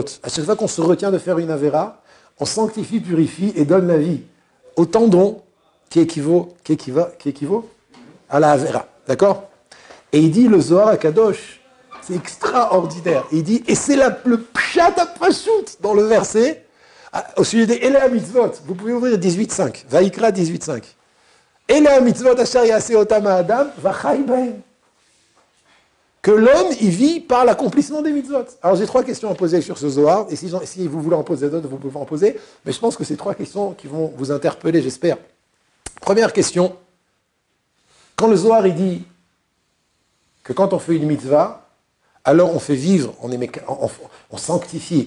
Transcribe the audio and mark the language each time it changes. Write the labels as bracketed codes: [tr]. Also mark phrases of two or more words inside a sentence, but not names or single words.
[fr] À chaque fois qu'on se retient de faire une avéra, on sanctifie, purifie et donne la vie au tendon qui équivaut à la avéra. D'accord? Et il dit le Zohar à Kadosh, c'est extraordinaire. Il dit, et c'est le [he] פשט הפשוט [fr] dans le verset, au sujet des [he] אלה מצוות. [fr] Vous pouvez ouvrir 18.5, Vaikra 18.5. [he] אלה מצוות אשר יעשה אותם אדם, וחי בהם. [fr] Que l'homme, il vit par l'accomplissement des mitzvot. Alors j'ai 3 questions à poser sur ce Zohar, et si vous voulez en poser d'autres, vous pouvez en poser, mais je pense que c'est 3 questions qui vont vous interpeller, j'espère. Première question, quand le Zohar, il dit que quand on fait une mitzvah, alors on fait vivre, on sanctifie.